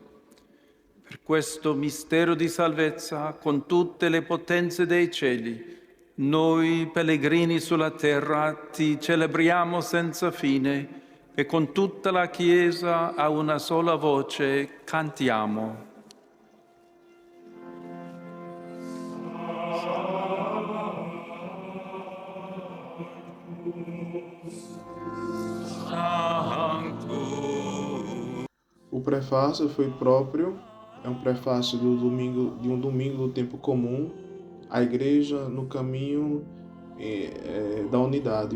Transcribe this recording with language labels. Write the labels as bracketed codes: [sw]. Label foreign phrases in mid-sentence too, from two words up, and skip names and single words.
[it] Per questo mistero di salvezza, con tutte le potenze dei cieli, noi pellegrini sulla terra ti celebriamo senza fine e con tutta la Chiesa a una sola voce cantiamo. [pt] O prefácio foi próprio, é um prefácio de um domingo do tempo comum, a Igreja no caminho da unidade.